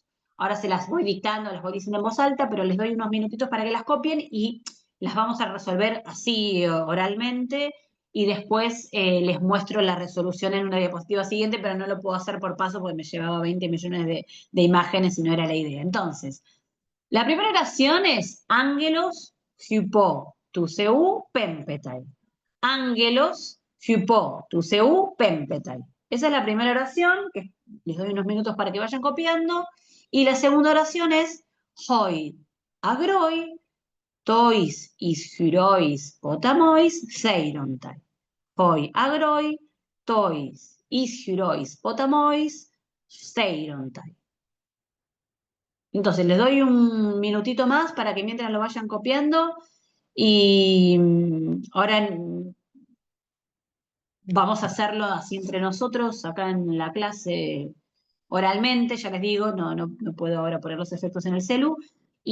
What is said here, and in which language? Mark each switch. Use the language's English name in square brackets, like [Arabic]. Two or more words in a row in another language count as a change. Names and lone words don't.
[Spanish] Ahora se las voy dictando, las voy diciendo en voz alta, pero les doy unos minutitos para que las copien y las vamos a resolver así oralmente y después les muestro la resolución en una diapositiva siguiente, pero no lo puedo hacer por paso porque me llevaba 20 millones de imágenes y no era la idea. Entonces, la primera oración es [Greek] Ἄγγελος, ὑπὸ, τοῦ θεοῦ, πέμπεται. Ἄγγελος, ὑπὸ, τοῦ θεοῦ, πέμπεται. [Spanish] Esa es la primera oración, que les doy unos minutos para que vayan copiando. Y la segunda oración es [Greek] οἱ, ἀγροί, τοῖς, ἰσχυροῖς, ποταμοῖς, σείονται. Οἱ ἀγροί, τοῖς, ἰσχυροῖς, ποταμοῖς, σείονται. [Spanish] Entonces, les doy un minutito más para que mientras lo vayan copiando y ahora vamos a hacerlo así entre nosotros acá en la clase oralmente, ya les digo, no puedo ahora poner los efectos en el celu.